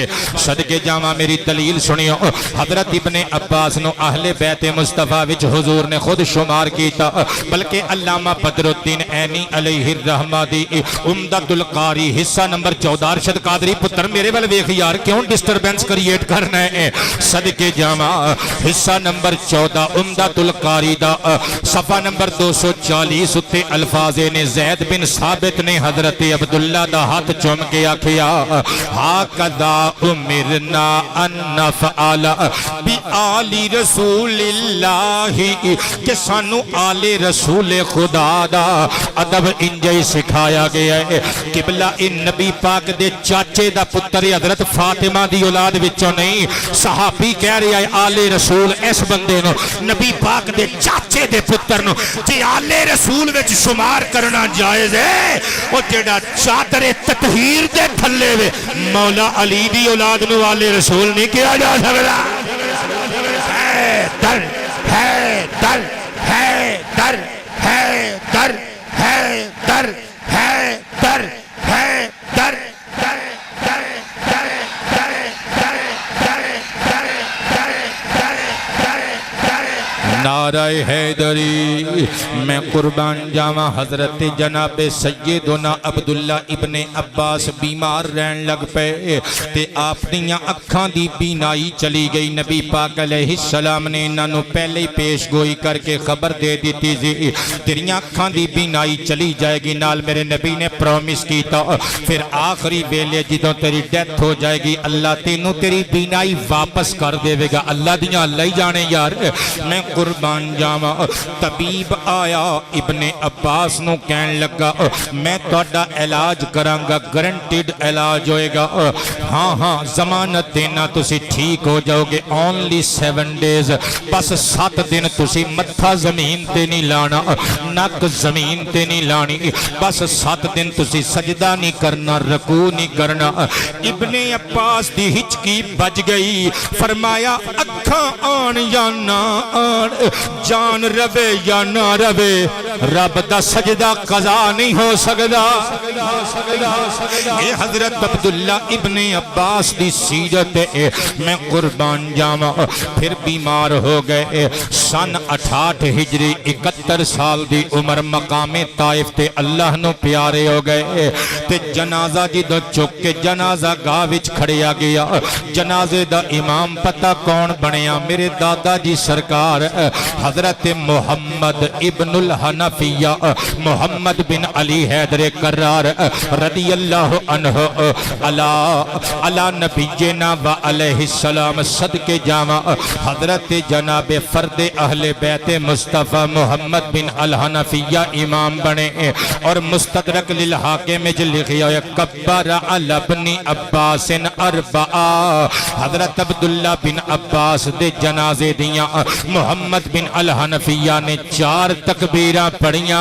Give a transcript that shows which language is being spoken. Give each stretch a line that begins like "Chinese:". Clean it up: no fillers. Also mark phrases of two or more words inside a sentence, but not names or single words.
Punjabi: صدقے جاواں میری دلیل سنیو، حضرت ابن عباس نو اہل بیت مصطفیٰ وچ حضور نے خود شمار کیتا، بلکہ علامہ بدر الدین عینی
Arabic: علیہ الرحمہ
Punjabi: دی عمدۃ القاری حصہ نمبر 14، ارشد قادری پتر میرے ول ویکھ یار کیوں
English: disturbance create
Punjabi: کرنا ہے؟ صدقے جاواں حصہ نمبر 14 عمدۃ القاری دا صفحہ نمبر 240 اتے الفاظ نے زید بن ثابت نے حضرت عبداللہ دا ہاتھ چوم کے آکھیا
Arabic: ہاکذا امرنا ان نفعل بآل رسول اللہ،
Punjabi: کہ سانو آل رسول خدا دا ادب انجے سکھایا گیا ہے۔ قبلہ ان نبی پاک دے چاچے دا پتر حضرت فاطمہ دی اولاد وچوں نہیں، صحابی کہہ رہا ہے آل رسول اس بندے نو نبی پاک دے چاچے دے پتر نو جی آل رسول وچ شمار کرنا جائز ہے، او جڑا چادر تطہیر دے تھلے وے مولا علی دی اولاد نو آل رسول نہیں کہا جا سکتا۔ ہے در ہے در ہے در ہے در ہے در ہے در ہے در نعرہ حیدری، میں قربان جاواں حضرت جناب سیدنا عبداللہ ابن عباس بیمار رہن لگ پے تے آپ دیاں اکھاں دی بینائی چلی گئی۔ نبی پاک
Arabic: علیہ السلام
Punjabi: نے انہاں نو پہلے ہی پیش گوئی کر کے خبر دے دیتی تھی تیریاں اکھاں دی بینائی چلی جائے گی، نال میرے نبی نے پرومس کیتا پھر آخری ویلے جدوں تیری ڈیتھ ہو جائے گی اللہ تینوں تیری بینائی واپس کر دے گا۔ اللہ دیاں اللہ ہی جانے یار۔ میں قربان جاواں طبیب آیا ابن عباس نو کہن لگا میں تہاڈا علاج کراں گا، گارنٹیڈ علاج ہوئے گا، ہاں ہاں ضمانت دینا تسی ٹھیک ہو جاؤ گے،
English: only 7 days,
Punjabi: بس 7 دن تسی متھا زمین تے نہیں لانا، نک زمین تے نہیں لانی، بس 7 دن تسی سجدہ نہیں کرنا، رکوع نہیں کرنا۔ ابن عباس دی ہچکی بج گئی، فرمایا اکھاں آن یا نہ آن، جان روے یا نہ روے، رب دا سجدہ قضا نہیں ہو سکدا۔ اے حضرت عبداللہ ابن عباس دی سیرت ہے، میں قربان جاواں پھر بیمار ہو گئے۔ سن 68 ہجری 71 سال دی عمر، مقام طائف تے اللہ نو پیارے ہو گئے تے جنازہ جدوں چک کے جنازہ گاہ وچ کھڑیا گیا، جنازے دا امام پتہ کون بنیا؟ میرے دادا جی سرکار حضرت محمد ابن الحنفیہ محمد بن علی حیدر کرار رضی
Arabic: اللہ عنہ علی نبینا و علیہ السلام
Punjabi: صدقے جاواں حضرت جناب فرد اہل بیت مصطفیٰ محمد بن الحنفیہ امام بنے اور مستدرک للحاکم میں لکھیا ہے
Arabic: کبر علی ابن عباس اربعہ،
Punjabi: حضرت عبداللہ بن عباس دے جنازے دیاں محمد بن الحنفیہ نے 4 تکبیراں پڑھیاں۔